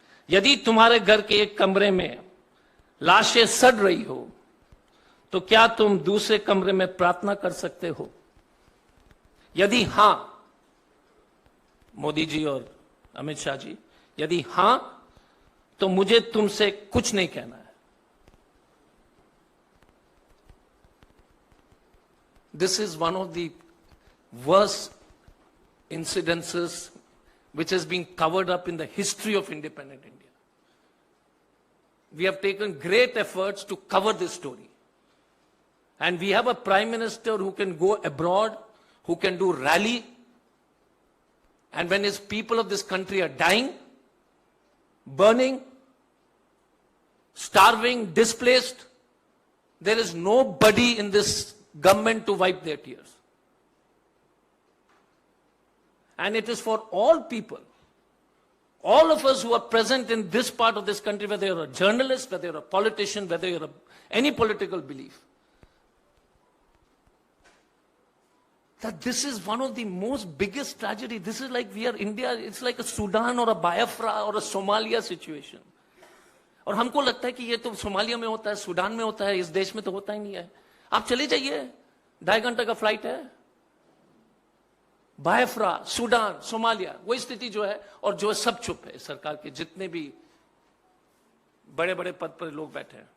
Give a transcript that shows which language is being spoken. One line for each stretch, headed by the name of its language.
Hindi: यदि तुम्हारे घर के एक कमरे में लाशें सड़ रही हो तो क्या तुम दूसरे कमरे में प्रार्थना कर सकते हो? यदि हां, मोदी जी और अमित शाह जी, यदि हां तो मुझे तुमसे कुछ नहीं कहना है।
English: This is one of the worst incidences which has been covered up in the history of independent India. We have taken great efforts to cover this story. And we have a prime minister who can go abroad, who can do rally, and when his people of this country are dying, burning, starving, displaced, there is nobody in this government to wipe their tears. And it is for all people, all of us who are present in this part of this country, whether you're a journalist, whether you're a politician, whether you're any political belief, that this is one of the most biggest tragedy. This is like we are India, it's like a Sudan or a Biafra or a Somalia situation.
Hindi: और हमको लगता है कि ये तो Somalia में होता है, सूडान में होता है, इस देश में तो होता ही नहीं है। आप चले जाइए, 2.5 घंटे का फ्लाइट है, बायफ्रा, सूडान, सोमालिया, वही स्थिति जो है, और जो है सब चुप है। सरकार के जितने भी बड़े बड़े पद पर लोग बैठे हैं।